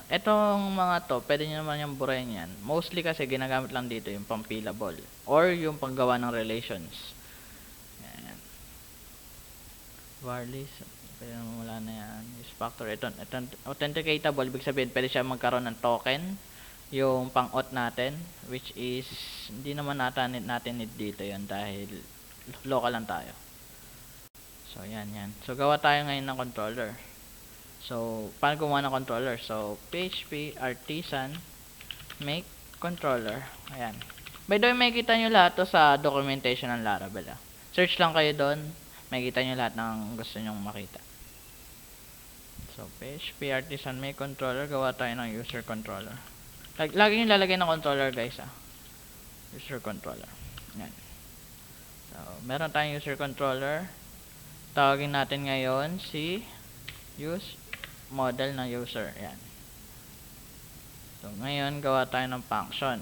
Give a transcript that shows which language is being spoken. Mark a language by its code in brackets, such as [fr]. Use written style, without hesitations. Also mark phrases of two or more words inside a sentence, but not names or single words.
[tl] Itong mga to, pwede nyo naman yung burahin yan. Mostly kasi ginagamit lang dito yung pang-fillable or yung panggawa ng relations. Ayan. Varlist. Pwede naman wala na yan. [en] Use factor. [tl] Ito authenticatable. Ibig sabihin, pwede siya magkaroon ng token. Yung pang-auth natin. [en] Which is, [tl] hindi naman natin need dito yun dahil local lang tayo. So, yan. So, gawa tayo ngayon ng controller. So, paano gumawa ng controller? So, [en] PHP artisan make controller. Ayan. By the way, [tl] makikita nyo lahat to sa documentation ng Laravel. Search lang kayo doon. Makikita nyo lahat ng gusto nyong makita. So, [en] PHP artisan make controller. [tl] Gawa tayo ng [en] user controller. [tl] Lagi nyo lalagay ng controller guys. [en] User controller. Yan. [tl] So, meron tayong [en] user controller. [tl] Tawagin natin ngayon si [en] use model [tl] ng user. Ayan. So, ngayon, gawa tayo ng function.